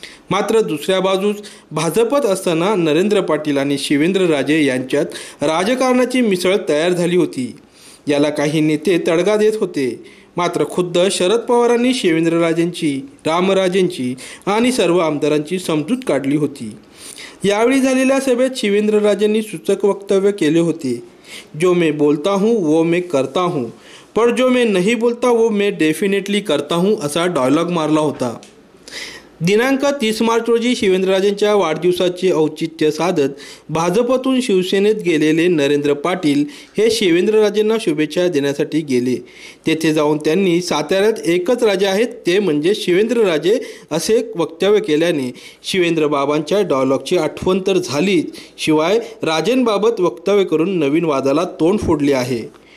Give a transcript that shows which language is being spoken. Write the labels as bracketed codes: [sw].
[mr] मात्र दुसऱ्या बाजूस भाजपत असताना नरेंद्र पाटील आणि शिवेंद्रराजे यांच्यात राजकारणाची मिसळ तयार झाली होती. याला काही नेते तडगा देत होते. मात्र खुद्द शरद पवारांनी शिवेंद्रराजेंची, रामराजेंची आणि सर्व आमदारांची समजूत काढली होती. यावेळी झालेल्या सभेत शिवेंद्रराजेंनी सूचक वक्तव्य केले होते. [hi] जो मैं बोलता हूँ वो मैं करता हूँ, पर जो मैं नहीं बोलता वो मैं डेफिनेटली करता हूँ [mr] असा डायलॉग मारला होता. दिनांक 30 मार्च रोजी शिवेंद्रराजेंच्या वाढदिवसाचे औचित्य साधत भाजपतून शिवसेनेत गेलेले नरेंद्र पाटील हे शिवेंद्रराजेंना शुभेच्छा देण्यासाठी गेले. तेथे जाऊन त्यांनी साताऱ्यात एकच राजे आहेत ते म्हणजे शिवेंद्रराजे असे वक्तव्य केल्याने शिवेंद्रबाबांच्या डायलॉगची आठवण तर झालीच, शिवाय राजेंबाबत वक्तव्य करून नवीन वादाला तोंड फोडले आहे.